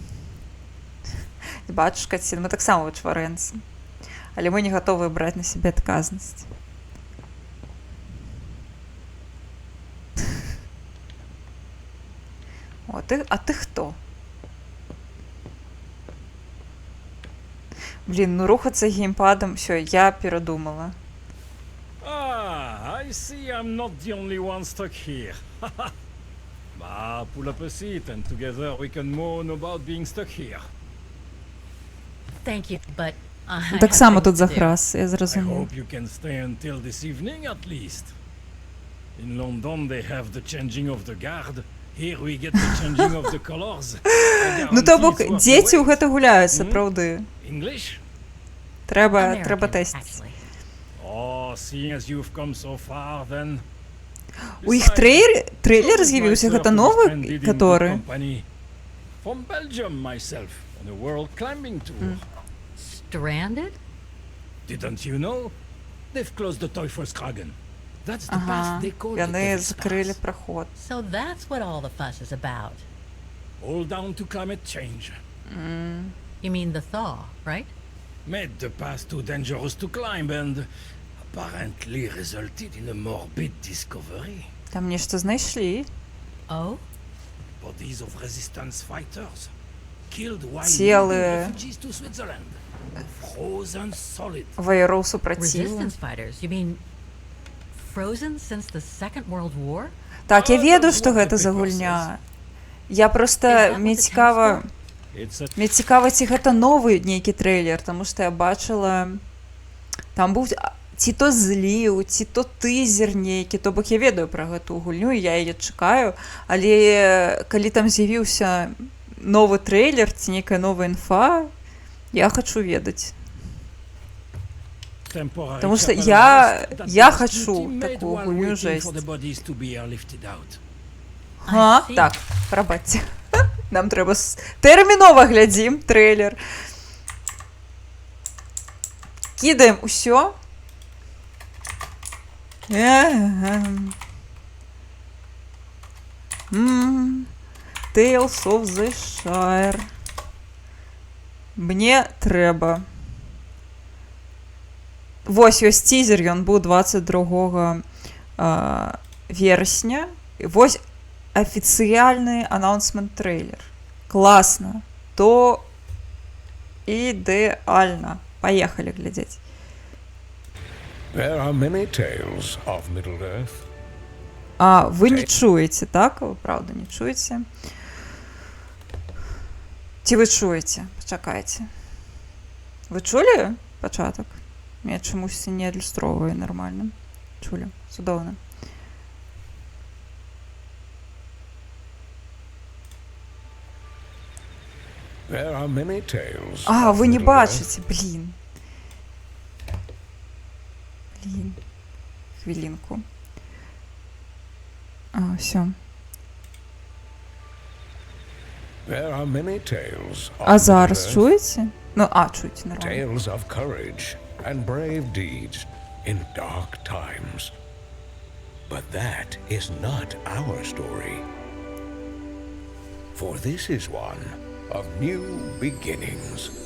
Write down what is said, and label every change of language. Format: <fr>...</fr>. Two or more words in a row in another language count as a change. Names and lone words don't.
<be>Бачыш, Кацін, мы таксама вычварэнцы, але мы не гатовыя браць на сябе адказнасць. О, а ты хто? Блін, ну рухацца геймпадам, всё, я перадумала.</be> <en>I see I'm not the only one stuck here. Pull up a seat and together we can moan about being stuck here. Thank you, but I</en> <be>Так</be> <en>have</en> <be>само</be> <en>things</en> <be>тут</be> <en>to</en> <be>за</be> <en>do.</en> <be>храс, я</be> <en>I</en> <be>зрозумів.</be> <en>hope you can stay until this evening at least. In London they have the changing of the guard. Here we get the changing of the colors.</en> <be>Ну, то бок, дзеці ў гэта гуляюць, сапраўды.</be> <en>English?</en> <be>Трэба</be> <en>American,</en> <be>тэсціць.</be> <en>actually. Oh, seeing as you've come so far then.</en> <be>У іх трэйлер з'явіўся, гэта новы, каторы?</be> <en>From Belgium myself on a world climbing tour. Stranded? Didn't you know? They've closed the Teufelskragen. That's the</en> <be>Ага,</be> <en>path they call the</en> <be>яны</be> <en>Devil's</en> <be>закрылі</be> <en>Pass.</en> <be>праход.</be> <en>So that's what all the fuss is about. All down to climate change. You mean the thaw, right? Made the path too dangerous to climb and apparently resulted in a morbid discovery.</en> <be>Там нешта знайшлі.</be> <en>Oh? Bodies of resistance fighters killed while</en> <be>Телы.</be> <en>leading refugees to Switzerland. Frozen solid.</en> <be>Ваяроў супраціву.</be> <en>Resistance fighters? You mean frozen since the Second World War?</en> <be>Так, я ведаю, што гэта за гульня. Я проста, мне цікава, ці гэта новы нейкі трэйлер, таму што я бачыла, там быў ці то зліў, ці то тызер нейкі, то бок я ведаю пра гэту гульню, я яе чакаю, але калі там з'явіўся новы трэйлер ці нейкая новая інфа, я хачу ведаць.</be> <ru>Потому что я хочу такую гульню жесть.</ru> <be>Так, прабачце. Нам трэба тэрмінова глядзім трэйлер. Кідаем усё. Tales of the Shire. Мне трэба. Вось ёсць тізер, ён быў 22 верасня. Вось афіцыяльны</be> <en>announcement trailer.</en> <be>Класна. То ідэальна. Паехалі глядзець.</be> <en>There are many tales of Middle-earth.</en> <be>Вы не чуеце, так? Вы правда не чуеце? Ці вы чуеце? Пачакайце. Вы чулі пачатак? Я чамусьці не адлюстроўваю нармальна. Чулі. Цудоўна.</be> <en>There are many tales.</en> <be>Вы не бачыце, блін. Хвілінку. Всё.</be> <en>There are many tales</en> <be>А</be> <en>of</en> <be>зараз</be> <en>Middle-earth.</en> <be>чуеце? Ну, чуеце, нормально.</be> <en>Tales of courage and brave deeds in dark times. But that is not our story. For this is one of new beginnings.</en>